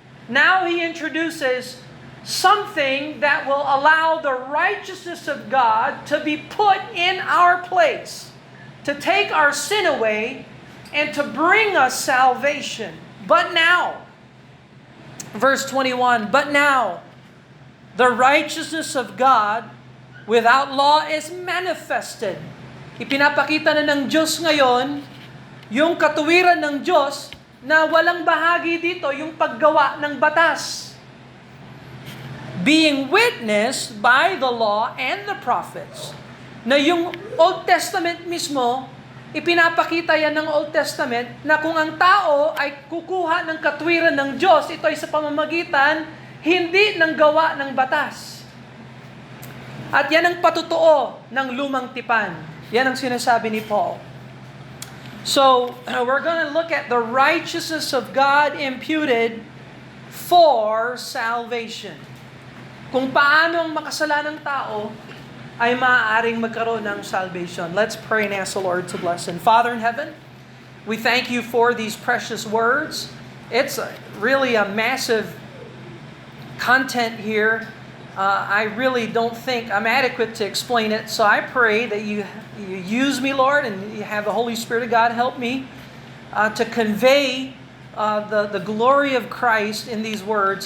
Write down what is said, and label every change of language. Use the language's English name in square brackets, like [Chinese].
[English] Now he introduces something that will allow the righteousness of God to be put in our place, to take our sin away, and to bring us salvation. But now, verse 21, but now, the righteousness of God without law is manifested. [Filipino] Ipinapakita na ng Diyos ngayon yung katuwiran ng Diyos na walang bahagi dito yung paggawa ng batas. [English] Being witnessed by the law and the prophets. [Filipino] Na yung Old Testament mismo, ipinapakita yan ng Old Testament na kung ang tao ay kukuha ng katwiran ng Diyos, ito ay sa pamamagitan hindi ng gawa ng batas. At yan ang patutuo ng lumang tipan. Yan ang sinasabi ni Paul. [English] So, we're going to look at the righteousness of God imputed for salvation. [Filipino] Kung paano ang makasalanang tao ay maaaring magkaroon ng salvation. [English] Let's pray and ask the Lord to bless. And Father in heaven, we thank you for these precious words. It's really a massive content here. I really don't think I'm adequate to explain it. So I pray that you use me, Lord, and you have the Holy Spirit of God help me to convey the glory of Christ in these words.